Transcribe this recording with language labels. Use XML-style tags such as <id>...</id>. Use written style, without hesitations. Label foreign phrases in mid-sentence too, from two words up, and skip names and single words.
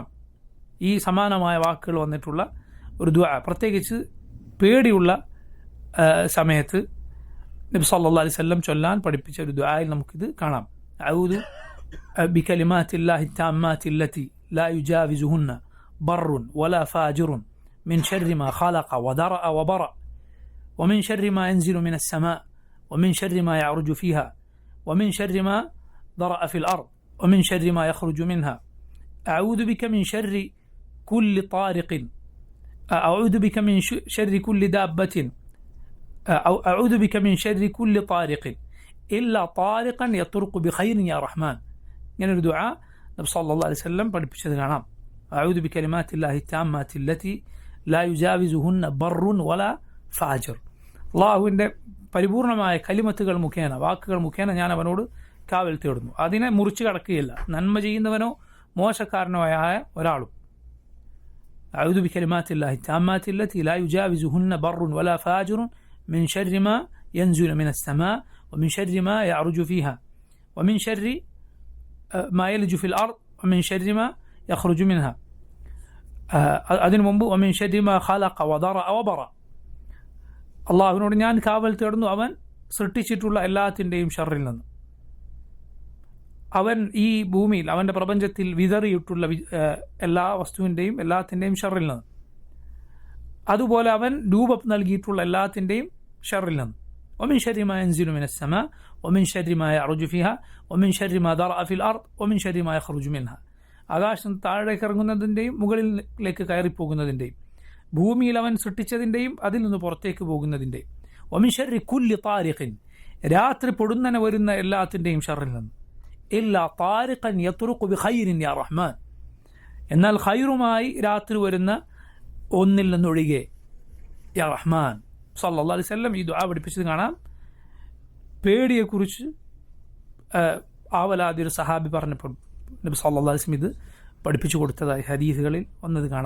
<ml>ഈ സമാനമായ വാക്കുകൾ വന്നിട്ടുള്ള ഒരു ദുആ, പ്രത്യേകിച്ച് പേടിയുള്ള സമയത്ത് നബി</ml> <ar>صلى الله عليه وسلم</ar> <ml>ചൊല്ലാൻ പഠിപ്പിച്ച ഒരു ദുആയിൽ നമുക്കിത് കാണാം.</ml> <ar>أعوذ بكلمات الله التامات التي لا يجاوزهن بر ولا فاجر من شر ما خلق وذرأ وبرأ ومن شر ما ينزل من السماء ومن شر ما يعرج فيها ومن شر ما ضرأ في الأرض ومن شر ما يخرج منها أعوذ بك من شر كل طارق أعوذ بك من شر كل دابة أعوذ بك من شر كل طارق إلا طارقا يطرق بخير يا رحمن. يعني الدعاء النبي صلى الله عليه وسلم</ar> <ml>പഠിപ്പിച്ചത് കാണാം.</ml> <ar>أعوذ بكلمات الله التامات التي لا يجاوزهن بر ولا فاجر.</ar> <ml>അള്ളാഹുവിൻ്റെ പരിപൂർണമായ കലിമത്തുകൾ മുഖേന, വാക്കുകൾ മുഖേന ഞാൻ അവനോട് കാവൽ തേടുന്നു. അതിനെ മുറിച്ചു കടക്കുകയില്ല, നന്മ ചെയ്യുന്നവനോ മോശക്കാരനോ ആയ ഒരാളും.</ml> <ar>أعوذ بكلمات الله التامات التي لا يجاوزهن بر ولا فاجر من شر ما ينزل من السماء ومن شر ما يعرج فيها ومن شر ما يلج في الأرض ومن شر ما يخرج منها.</ar> <ml>അതിനു മുമ്പ്</ml> <ar>ومن شر ما خلق وضرأ وبرأ.</ar> <ml>അള്ളാഹുവിനോട് ഞാൻ കാവൽ തേടുന്നു അവൻ സൃഷ്ടിച്ചിട്ടുള്ള എല്ലാത്തിൻ്റെയും ഷർറിൽ നിന്ന്. അവൻ ഈ ഭൂമിയിൽ അവൻ്റെ പ്രപഞ്ചത്തിൽ വിതറിയിട്ടുള്ള എല്ലാ വസ്തുവിൻ്റെയും എല്ലാത്തിൻ്റെയും ഷർറിൽ നിന്ന്, അതുപോലെ അവൻ രൂപം നൽകിയിട്ടുള്ള എല്ലാത്തിൻ്റെയും ഷർറിൽ നിന്ന്.</ml> <ar>ومن شر ما ينزل من السماء ومن شر ما يعرج فيها ومن شر ما ضرأ في الأرض ومن شر ما يخرج منها.</ar> <ml>ആകാശം താഴേക്ക് ഇറങ്ങുന്നതിൻ്റെയും മുകളിലേക്ക് കയറിപ്പോകുന്നതിൻ്റെയും ഭൂമിയിൽ അവൻ സൃഷ്ടിച്ചതിൻ്റെയും അതിൽ നിന്ന് പുറത്തേക്ക് പോകുന്നതിൻ്റെയും.</ml> <ar>ومن شر كل طارق,</ar> <ml>രാത്രി പൊടുന്നനെ വരുന്ന എല്ലാത്തിൻ്റെയും ഷർറിൽ നിന്ന്.</ml> <ar>إلا طارقا يطرق بخير يا رحمن,</ar> <ml>എന്നാൽ ഖൈറുമായി രാത്രി വരുന്ന ഒന്നിൽ നിന്നൊഴികെ</ml> <ar>يا رحمن. صلى الله عليه وسلم</ar> <ml>ഈ ദുആ പഠിപ്പിച്ചത് കാണാം. പേടിയെക്കുറിച്ച് ആവലാതി ഒരു സഹാബി പറഞ്ഞപ്പോൾ നബി</ml> <ar>صلى الله عليه وسلم</ar> <ml>ഇത് പഠിപ്പിച്ചു കൊടുത്തതായി ഹദീസുകളിൽ വന്നത് കാണാം.</ml>